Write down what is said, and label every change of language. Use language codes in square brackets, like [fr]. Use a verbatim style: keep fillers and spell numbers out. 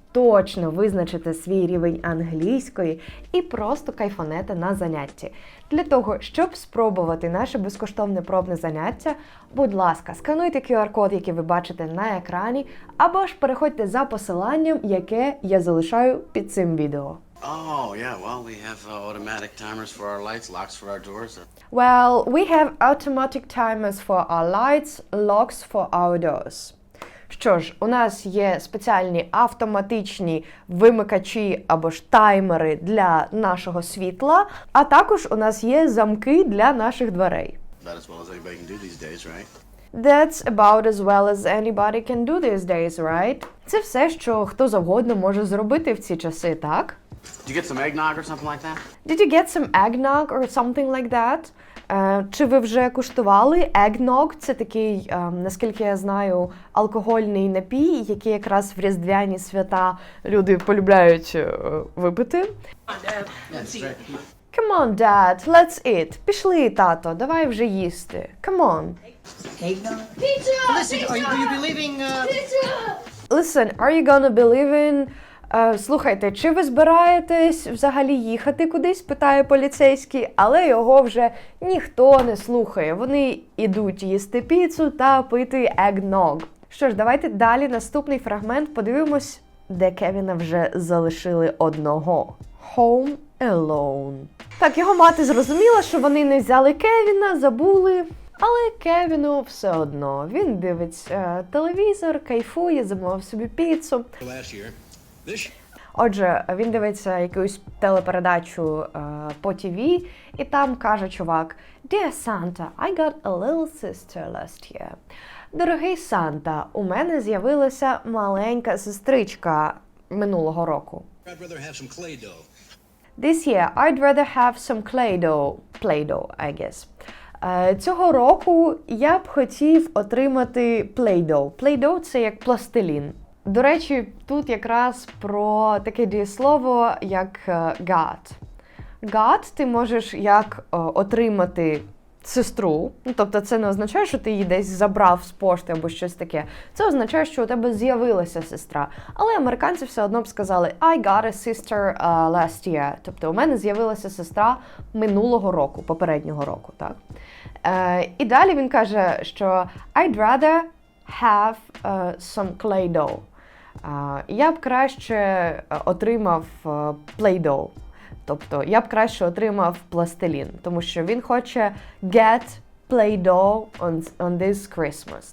[uk] точно визначите свій рівень англійської і просто кайфанете на занятті. Для того, щоб спробувати наше безкоштовне пробне заняття, будь ласка, скануйте кю ар-код, який ви бачите на екрані, або ж переходьте за посиланням, яке я залишаю під цим відео. [en] Oh, yeah, well, we have uh, automatic timers for our lights, locks for our doors. Well, we have automatic timers for our lights, locks for our doors. [uk] Що ж, у нас є спеціальні автоматичні вимикачі або ж таймери для нашого світла, а також у нас є замки для наших дверей. [en] About as well as anybody can do these days, right? That's about as well as anybody can do these days, right? [uk] Це все, що хто завгодно може зробити в ці часи, так? [en] Did you get some eggnog or something like that? Did you get some eggnog or something like that? [uk] Е, чи ви вже куштували eggnog? Це такий, е, наскільки я знаю, алкогольний напій, який якраз в різдвяні свята люди полюбляють е, випити. [en] Come on, Dad, let's eat. [uk] Пішли, тато, давай вже їсти. [en] Come on. Eggnog? Pizza! Listen, are you, will you be leaving? Uh, Listen, are you gonna be leaving? [uk] Е, Слухайте, чи ви збираєтесь взагалі їхати кудись? Питає поліцейський, але його вже ніхто не слухає. Вони ідуть їсти піцу та пити eggnog. Що ж, давайте далі наступний фрагмент подивимось, де Кевіна вже залишили одного. [en] Home alone. [uk] Так, його мати зрозуміла, що вони не взяли Кевіна, забули. Але Кевіну все одно. Він дивиться е, телевізор, кайфує, замовив собі піцу. [en] Last year, this [uk] Отже, він дивиться якусь телепередачу е, по ті ві, і там каже чувак: [en] Dear Santa, I got a little sister last year. [uk] Дорогий Санта, у мене з'явилася маленька сестричка минулого року. [en] I'd rather have some clay dough. This year I'd rather have some Play-Doh. Play-Doh, I guess. [uk] Е, Цього року я б хотів отримати Play-Doh. Play-Doh – це як пластилін. До речі, тут якраз про таке дієслово, як е, got. Got ти можеш як е, отримати сестру. Ну, тобто це не означає, що ти її десь забрав з пошти або щось таке. Це означає, що у тебе з'явилася сестра. Але американці все одно б сказали [en] I got a sister uh, last year. [uk] Тобто у мене з'явилася сестра минулого року, попереднього року. Так? Е, і далі він каже, що [en] I'd rather have uh, some Play-Doh. [uk] Е, я б краще е, отримав е, Play-Doh. Тобто я б краще отримав пластилін, тому що він хоче [en] get Play-Doh on, on this Christmas.